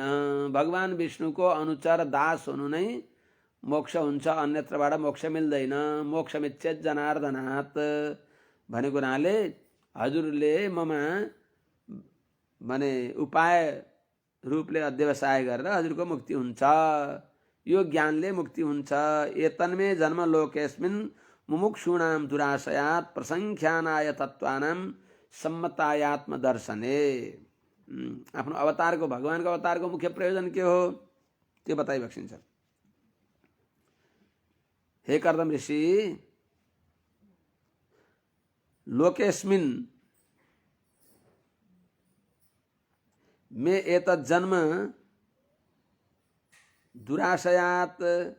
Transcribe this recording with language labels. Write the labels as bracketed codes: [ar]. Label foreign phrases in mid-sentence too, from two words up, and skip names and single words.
[ne] भगवान विष्णुको अनुचर दास हुनु नै मोक्ष हुन्छ, अन्यत्रबाट मोक्ष मिल्दैन। [sa] मोक्षमिच्छेद जनार्दनात् [ne] भनेको हुनाले हजुरले ममा माने उपाय रूपले अध्यवसाय गरेर हजुरको मुक्ति हुन्छ। यो ज्ञानले मुक्ति हुन्छ। [sa] एतन्मे जन्म लोकेस्मिन् मुमुक्षूणां दुराशयात् प्रसंख्यानाय तत्त्वानां सम्मतायात्म दर्शने। [ne] आफ्नो अवतारको, भगवानको अवतारको मुख्य प्रयोजन के हो त्यो बताइबक्सिन्छ। हे कर्दम ऋषि, [sa] लोकेस्मिन् में एतत् जन्म दुराशयात